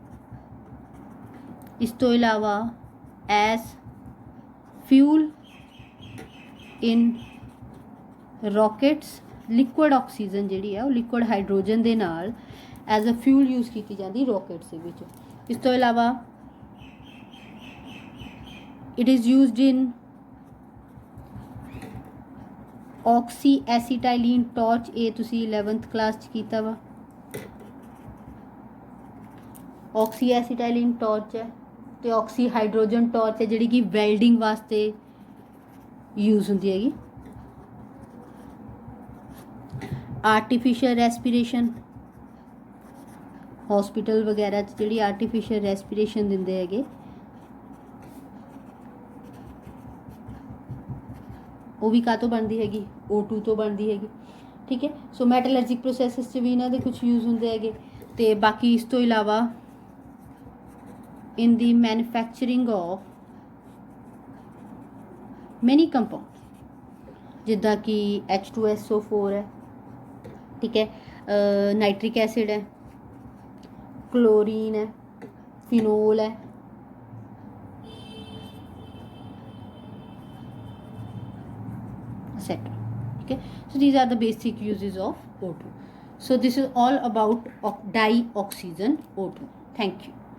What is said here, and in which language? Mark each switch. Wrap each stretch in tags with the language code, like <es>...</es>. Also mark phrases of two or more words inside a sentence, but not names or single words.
<pa>ਇਸ ਤੋਂ ਇਲਾਵਾ</pa> <en>as fuel in rockets. liquid oxygen</en> <pa>ਜਿਹੜੀ ਹੈ ਉਹ</pa> <en>liquid hydrogen</en> <pa>ਦੇ ਨਾਲ</pa> <en>as a fuel use</en> <pa>ਕੀਤੀ ਜਾਂਦੀ ਰੌਕੇਟਸ ਦੇ ਵਿੱਚ। ਇਸ ਤੋਂ ਇਲਾਵਾ</pa> <en>it is used in oxy acetylene torch।</en> <pa>ਇਹ ਤੁਸੀਂ 11th ਕਲਾਸ 'ਚ ਕੀਤਾ ਵਾ।</pa> <en>oxy acetylene torch</en> <pa>ਹੈ ਤੇ</pa> <en>oxy hydrogen torch</en> <pa>ਹੈ, ਜਿਹੜੀ ਕਿ ਵੈਲਡਿੰਗ ਵਾਸਤੇ ਯੂਜ਼ ਹੁੰਦੀ ਹੈਗੀ।</pa> <en>artificial respiration,</en> <pa>ਹਸਪੀਟਲ ਵਗੈਰਾ 'ਚ ਜਿਹੜੀ</pa> <en>artificial respiration</en> <pa>ਦਿੰਦੇ ਹੈਗੇ, ਉਹ ਵੀ ਕਾਹ ਤੋਂ ਬਣਦੀ ਹੈਗੀ? O2 ਤੋਂ ਬਣਦੀ ਹੈਗੀ, ਠੀਕ ਹੈ। ਸੋ</pa> <en>metallurgic processes</en> <pa>'ਚ ਵੀ ਇਹਨਾਂ ਦੇ ਕੁਝ ਯੂਜ਼ ਹੁੰਦੇ ਹੈਗੇ। ਤੇ ਬਾਕੀ ਇਸ ਤੋਂ ਇਲਾਵਾ</pa> <en>in the manufacturing of many compounds,</en> <pa>ਜਿੱਦਾਂ ਕਿ H2SO4 ਹੈ, ਠੀਕ ਹੈ,</pa> <en>nitric acid</en> <pa>ਹੈ, ਕਲੋਰੀਨ ਹੈ, ਫਿਨੋਲ ਹੈ,</pa> <en>etc. Okay, so these are the basic uses of O2. So this is all about dioxygen O2. Thank you.</en>